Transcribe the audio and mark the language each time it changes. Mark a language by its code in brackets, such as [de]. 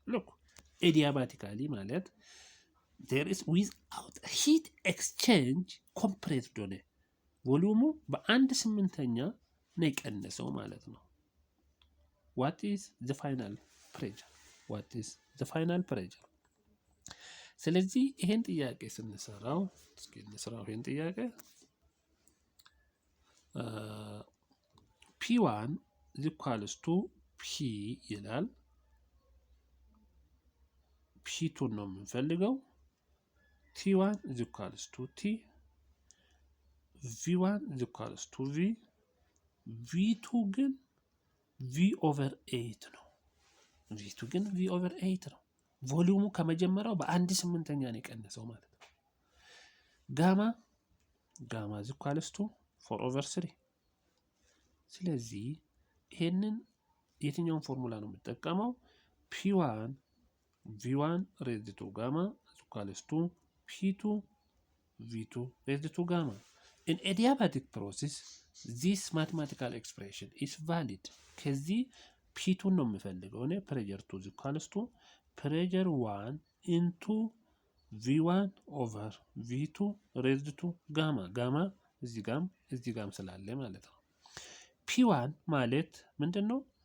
[am] Look, adiabatically ማለት [en] there is without heat exchange compressed [am] ሆነ ቮሉሙ በአንድ ስምንተኛ ነው የቀነሰው ማለት ነው። [en] what is the final pressure? [am] ስለዚህ ይሄን ጥያቄ ስንሰራው እስኪ እንስራው። ይሄን ጥያቄ [en] P1 is equals to P [am] ይላል። P2 ነው የምንፈልገው። [en] T1 is equals to T, V1 is equals to V, [am] V2 ግን V/8 ነው። V2 ግን V/8 ነው። ቮሊዩሙ ከመጀመሪያው በአንድ ስምንተኛ ነው የቀነሰው ማለት ነው። ጋማ is equals to 4/3። ስለዚህ ይሄንን የትኛውን ፎርሙላ ነው የምጠቀመው? [en] P1 V1 raised to gamma is equals to P2 V2 raised to gamma. In adiabatic process this mathematical expression is valid. [am] ከዚህ P2 ነው የምፈልገው እኔ [en] pressure 2 is equals to pressure 1 into V1 over V2 raised to gamma [am] እዚህ ጋም ስላለ ማለት ነው። P1 ማለት ምንድነው?